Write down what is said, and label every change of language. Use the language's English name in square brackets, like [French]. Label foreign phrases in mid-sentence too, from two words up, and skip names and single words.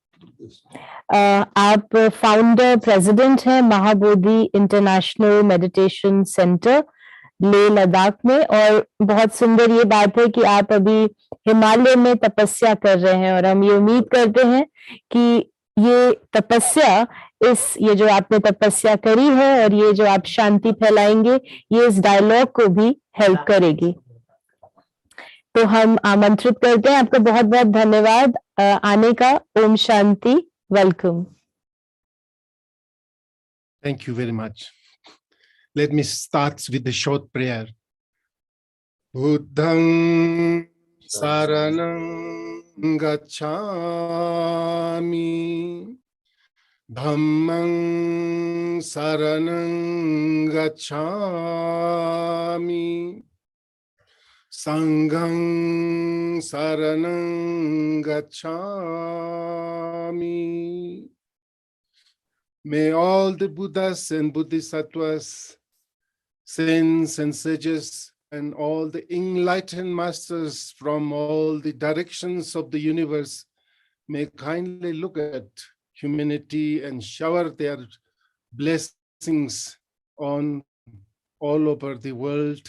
[Hindi] आप [English] founder president [Hindi] हैं महाबोधि इंटरनेशनल मेडिटेशन सेंटर लेह लद्दाख में, और बहुत सुंदर ये बात है कि आप अभी हिमालय में तपस्या कर रहे हैं, और हम ये उम्मीद करते हैं कि ये तपस्या, ये जो आपने तपस्या करी है और ये जो आप शांति फैलाएंगे, ये इस डायलॉग को भी हेल्प करेगी। तो हम आमंत्रित करते हैं आपका। बहुत बहुत धन्यवाद आने का। ओम शांति। वेलकम। [English] Thank you very much. Let me start with a short prayer. [Pali] Buddhang saranang gacchami, dhammang saranang gacchami, sanghang saranang gacchami. [English] May all the Buddhas and Bodhisattvas, saints and sages, and all the enlightened masters from all the directions of the universe may kindly look at humanity and shower their blessings on all over the world.